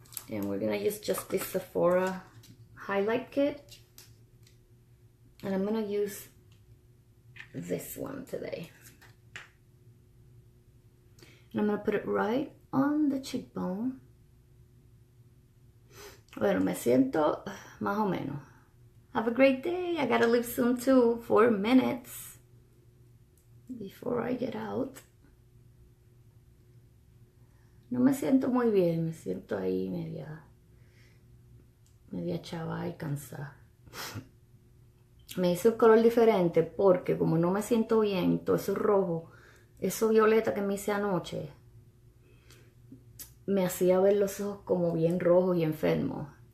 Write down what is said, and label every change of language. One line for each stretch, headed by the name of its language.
English: And we're gonna use just this Sephora highlight kit. And I'm gonna use this one today. And I'm gonna put it right on the cheekbone.
Spanish: Bueno, me siento más o menos.
English: Have a great day. I gotta leave soon too, 4 minutes before I get out.
Spanish: No me siento muy bien, me siento ahí media chava y cansada. Me hice un color diferente porque como no me siento bien, todo eso rojo, eso violeta que me hice anoche, me hacía ver los ojos como bien rojos y enfermos.